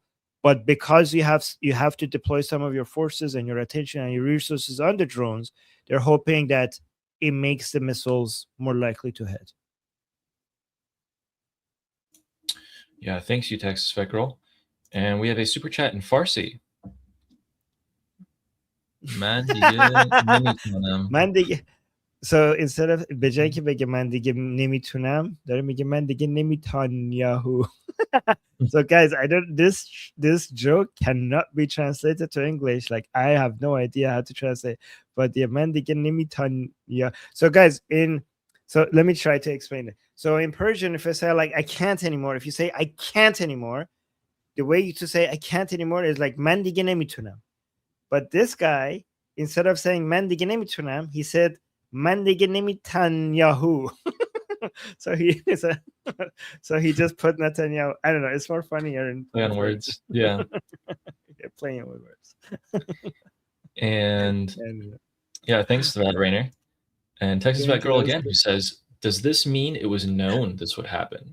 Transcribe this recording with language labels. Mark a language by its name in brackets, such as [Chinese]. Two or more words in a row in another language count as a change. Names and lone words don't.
[English] But because you have to deploy some of your forces and your attention and your resources on the drones, they're hoping that it makes the missiles more likely to hit. Yeah, thanks, you Texas Spectral. And we have a super chat in Farsi. [Persian] من دیگه نمیتونم. من دیگه [English] So instead of [Persian] به جای که بگه من دیگه نمیتونم داره میگه من دیگه نمیتانیاهو. [English] So guys, I don't this joke cannot be translated to English. Like I have no idea how to translate, but the man [Persian] دیگه نمیتانیا. [English] So guys, so let me try to explain it. So in Persian, if I say like I can't anymore, if you say I can't anymore, the way to say I can't anymore is like [Persian] من دیگه نمیتونم. [English] But this guy, instead of saying [Persian] من دیگه نمیتونم, [English] he said [Persian] من دیگه نمیتانیاهو. [English] So he just put Netanyahu. I don't know. It's more funnier in play on words. Yeah. Yeah, playing with words. And yeah, thanks to that, Rainer. And Texas Vet Girl again, who says, does this mean it was known this would happen?